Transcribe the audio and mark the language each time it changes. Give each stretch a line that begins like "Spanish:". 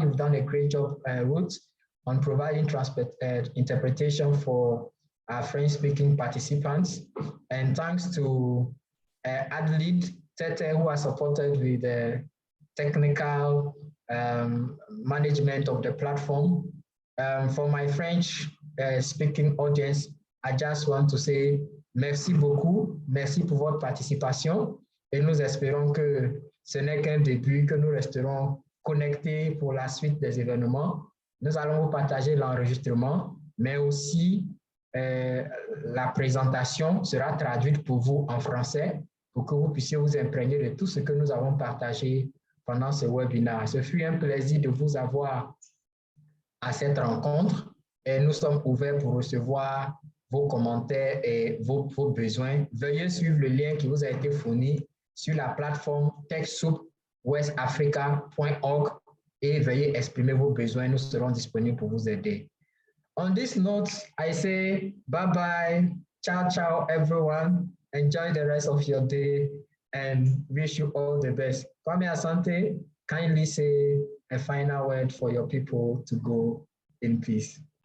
English: You've done a great job, Ruth, on providing interpretation for our French-speaking participants. And thanks to Adlid Tete, who has supported with the technical management of the platform. For my French-speaking audience, I just want to say
French: merci beaucoup, merci pour votre participation et nous espérons que ce n'est qu'un début, que nous resterons connectés pour la suite des événements. Nous allons vous partager l'enregistrement, mais aussi la présentation sera traduite pour vous en français pour que vous puissiez vous imprégner de tout ce que nous avons partagé pendant ce webinaire. Ce fut un plaisir de vous avoir à cette rencontre et nous sommes ouverts pour recevoir vos commentaires et vos besoins. Veuillez suivre le lien qui vous a été fourni sur la plateforme techsoupwestafrica.org et veuillez exprimer vos besoins. Nous serons disponibles pour vous aider.
English: On this note, I say bye-bye,
Italian: ciao, ciao,
English: everyone. Enjoy the rest of your day and wish you all the best. Kwame Asante, kindly say a final word for your people to go in peace.